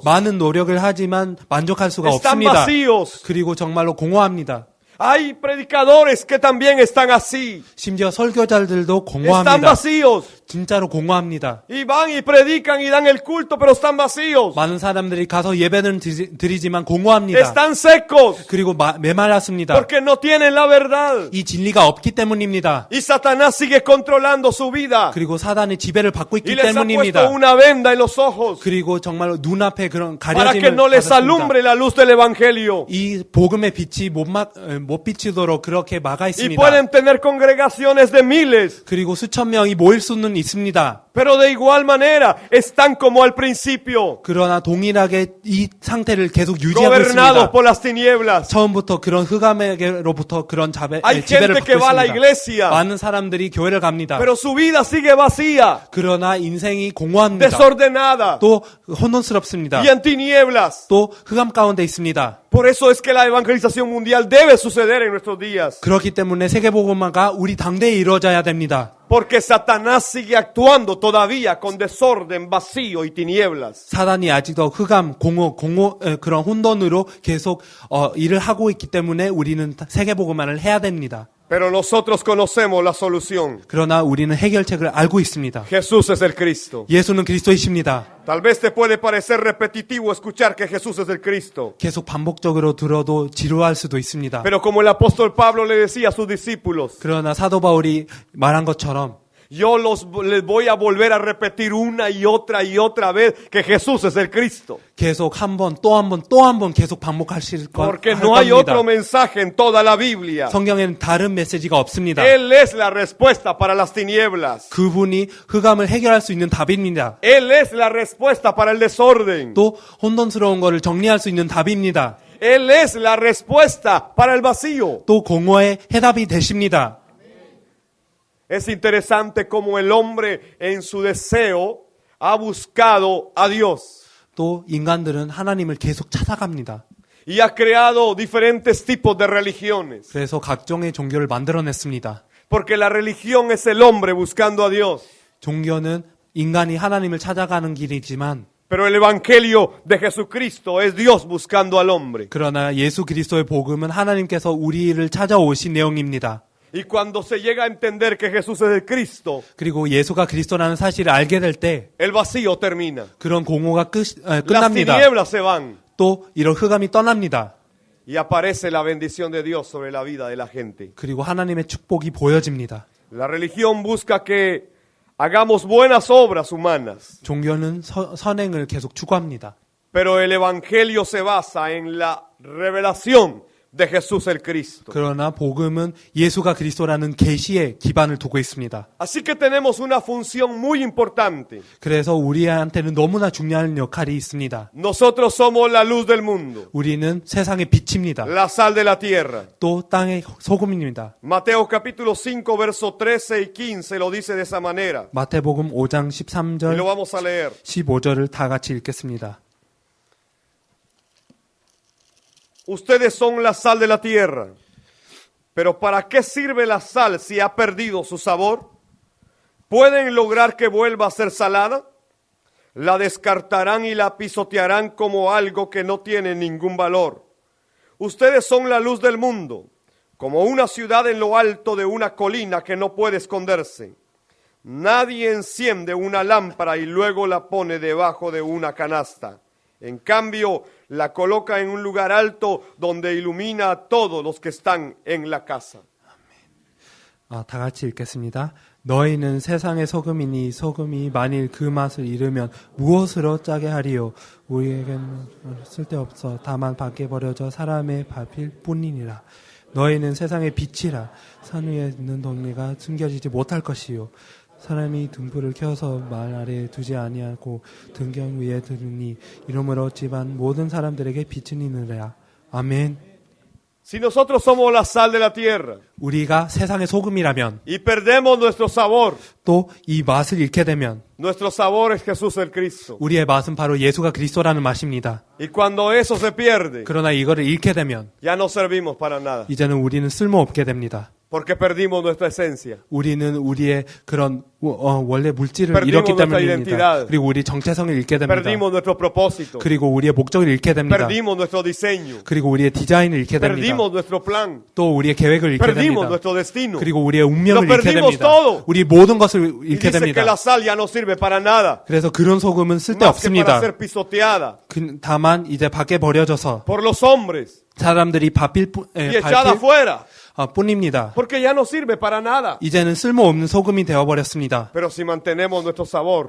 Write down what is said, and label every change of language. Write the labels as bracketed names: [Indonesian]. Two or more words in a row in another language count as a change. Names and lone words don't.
[Korean] 많은 노력을 하지만 만족할 수가 [Spanish] Están [Korean] 없습니다. [Spanish] vacíos. [Korean] 그리고 정말로 공허합니다. [Spanish] Hay predicadores que también están así. [Korean] 심지어 설교자들도 [Spanish] Están [Korean] 공허합니다. [Spanish] vacíos. [Korean] 진짜로 공허합니다. [Spanish] Y van y predican y dan el culto, pero están vacíos. [Korean] 많은 사람들이 가서 예배는 드리지만 공허합니다. [Spanish] Están secos [Korean] 그리고 메말랐습니다. [Spanish] porque no tienen la verdad. [Korean] 이 진리가 없기 때문입니다. [Spanish] Y Satanás sigue controlando su vida. [Korean] 그리고 사단의 지배를 받고 [Spanish] Y [Korean] 있기 [Spanish] les ha [Korean] 때문입니다. [Spanish] puesto una venda en los ojos [Korean] 그리고 정말로 눈앞에 그런 [Spanish] para que [Korean] 가려짐을 [Spanish] no les [Korean] 받았습니다. [Spanish] alumbre la luz del evangelio. [Korean] 이 복음의 빛이 못 비치도록 그렇게 막아 [Spanish] Y [Korean] 있습니다. [Spanish] pueden tener congregaciones de miles, [Korean] 그리고 수천 명이 모일 수는 있습니다. [Spanish] pero de igual manera están como al principio, [Korean] 그러나 동일하게 이 상태를 계속 유지하고 [Spanish] gobernados [Korean] 있습니다. [Spanish] por las tinieblas. [Korean] 처음부터 그런 흑암에게로부터 그런 [Spanish] Hay [Korean] 지배를 [Spanish] gente que [Korean] 받고 [Spanish] va a la [Korean] 있습니다. [Spanish] iglesia, [Korean] 많은 사람들이 교회를 갑니다. [Spanish] pero su vida sigue vacía, [Korean] 그러나 인생이 공허합니다. [Spanish] desordenada [Korean] 또 혼돈스럽습니다. [Spanish] y en tinieblas. [Korean] 또 흑암 가운데 있습니다. [Spanish] Por eso es que la evangelización mundial debe suceder en nuestros días. [Korean] 그렇기 때문에 세계복음화가 우리 당대에 이루어져야 됩니다. [Spanish] Porque Satanás sigue actuando todavía con desorden, vacío y tinieblas. [Korean] 사단이 아직도 흑암, 그런 혼돈으로 계속 일을 하고 있기 때문에 우리는 세계복음화를 해야 됩니다. [Spanish] Pero nosotros conocemos la solución. [Korean] 그러나 우리는 해결책을 알고 있습니다. [Spanish] Jesús es el Cristo. [Korean] 예수는 그리스도이십니다. [Spanish] Tal vez te puede parecer repetitivo escuchar que Jesús es el Cristo. [Korean] 계속 반복적으로 들어도 지루할 수도 있습니다. [Spanish] Pero como el apóstol Pablo le decía a sus discípulos, [Korean] 그러나 사도 바울이 말한 것처럼 [Spanish] yo les voy a volver a repetir una y otra vez que Jesús es el Cristo. [Korean] 계속 한 번, 또 한 번, 또 한 번 계속 반복하실 [Spanish] Porque [Korean] 할 [Spanish] no hay [Korean] 겁니다. [Spanish] otro mensaje en toda la Biblia. [Korean] 성경에는 다른 메시지가 없습니다. [Spanish] Él es la respuesta para las tinieblas. [Korean] 그분이 흑암을 해결할 수 있는 답입니다. [Spanish] Él es la respuesta para el desorden. [Korean] 또 혼돈스러운 것을 정리할 수 있는 답입니다. [Spanish] Él es la respuesta para el vacío. [Korean] 또 공허의 해답이 되십니다. [Spanish] Es interesante cómo el hombre en su deseo ha buscado a Dios [Korean] 또 인간들은 하나님을 계속 찾아갑니다. [Spanish] y ha creado diferentes tipos de religiones. [Korean] 그래서 각종의 종교를 만들어냈습니다. [Spanish] Porque la religión es el hombre buscando a Dios. [Korean] 종교는 인간이 하나님을 찾아가는 길이지만 [Spanish] Pero el evangelio de Jesucristo es Dios buscando al hombre. [Korean] 그러나 예수 그리스도의 복음은 하나님께서 우리를 찾아오신 내용입니다. [Spanish] Y cuando se llega a entender que Jesús es el Cristo, [Korean] 그리고 예수가 그리스도라는 사실을 알게 될 때 [Spanish] el vacío termina. [Korean] 그런 공허가 [Spanish] Las [Korean] 끝납니다. [Spanish] tinieblas se van [Korean] 또 이런 흑암이 떠납니다. [Spanish] y aparece la bendición de Dios sobre la vida de la gente. [Korean] 그리고 하나님의 축복이 보여집니다. [Spanish] La religión busca que hagamos buenas obras humanas, [Korean] 종교는 선행을 계속 추구합니다. [Spanish] pero el evangelio se basa en la revelación de Jesús el Cristo. [Korean] 그러나 복음은 예수가 그리스도라는 계시에 기반을 두고 있습니다. [Spanish] Así que tenemos una función muy importante. [Korean] 그래서 우리한테는 너무나 중요한 역할이 있습니다. [Spanish] Nosotros somos la luz del mundo, [Korean] 우리는 세상의 빛입니다. [Spanish] la sal de la tierra. [Korean] 또 땅의 소금입니다. [Spanish] Mateo capítulo 5 verso 13 y 15 lo dice de esa manera. [Korean] 마태복음 5장 [Spanish] Y [Korean] 13절 [Spanish] lo vamos a leer. [Korean] 15절을 다 같이 읽겠습니다. [Spanish] Ustedes son la sal de la tierra. Pero ¿para qué sirve la sal si ha perdido su sabor? ¿Pueden lograr que vuelva a ser salada? La descartarán y la pisotearán como algo que no tiene ningún valor. Ustedes son la luz del mundo, como una ciudad en lo alto de una colina que no puede esconderse. Nadie enciende una lámpara y luego la pone debajo de una canasta. En cambio, la coloca en un lugar alto donde ilumina a todos los que están en la casa. [Korean] 다 같이 읽겠습니다. 너희는 세상의 소금이니 소금이 만일 그 맛을 잃으면 무엇으로 짜게 하리요? 우리에게는 쓸데없어 다만 밖에 버려져 사람의 밥일 뿐이니라. 너희는 세상의 빛이라. 산 위에 있는 동네가 숨겨지지 못할 것이요. 사람이 등불을 켜서 말 아래에 두지 아니하고 등경 위에 두니 이러므로 집안 모든 사람들에게 빛은 있느니라. 아멘. [Spanish] Si nosotros somos la sal de la tierra [Korean] 우리가 세상의 소금이라면 [Spanish] y perdemos nuestro sabor, [Korean] 또 이 맛을 잃게 되면 [Spanish] nuestro sabor es Jesús el Cristo. [Korean] 우리의 맛은 바로 예수가 그리스도라는 맛입니다. [Spanish] Y cuando eso se pierde, [Korean] 그러나 이거를 잃게 되면 [Spanish] ya no servimos para nada. [Korean] 이제는 우리는 쓸모없게 됩니다. [Spanish] Porque perdimos nuestra esencia. [Korean] 우리는 우리의 그런 원래 물질을 [Spanish] Perdimos [Korean] 잃었기 [Spanish] nuestra [Korean] 때문입니다. [Spanish] identidad. [Korean] 그리고 우리 정체성을 잃게 됩니다. [Spanish] Perdimos nuestro propósito. [Korean] 그리고 우리의 목적을 잃게 됩니다. [Spanish] Perdimos nuestro diseño. [Korean] 그리고 우리의 디자인을 잃게 됩니다. [Spanish] Perdimos nuestro plan. [Korean] 또 우리의 계획을 잃게 [Spanish] Perdimos [Korean] 됩니다. [Spanish] nuestro destino. [Korean] 그리고 우리의 운명을 [Spanish] Lo [Korean] 잃게 [Spanish] perdimos [Korean] 됩니다. [Spanish] todo. [Korean] 우리 모든 것을 [Spanish] Y [Korean] 잃게 [Spanish] dice que [Korean] 됩니다. [Spanish] la sal ya no sirve para nada. [Korean] 그래서 그런 소금은 [Spanish] Más que para [Korean] 쓸데없습니다. [Spanish] ser pisoteada [Korean] 다만 이제 밖에 버려져서 [Spanish] por los hombres [Korean] 사람들이 [Spanish] y echada afuera. [Korean] 뿐입니다. [Spanish] Porque ya no sirve para nada. [Korean] 이제는 쓸모없는 소금이 되어버렸습니다. [Spanish] Pero si mantenemos nuestro sabor,